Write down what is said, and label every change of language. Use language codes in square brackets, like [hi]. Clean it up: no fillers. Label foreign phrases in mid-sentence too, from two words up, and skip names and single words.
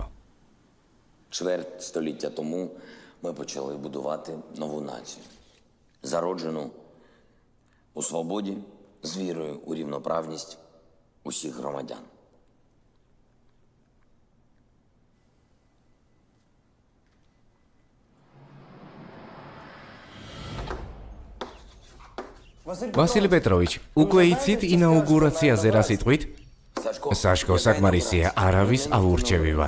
[uk] Чверть століття тому ми почали будувати нову націю. Зароджену у свободі, з вірою у рівноправність усіх громадян. [ka] ვასილი პეტროვიჩ, უკვე იცით ინაუგურაციაზე რა სიტყვით? საშკო საკმარისია, არავის აურჩევი ვარ.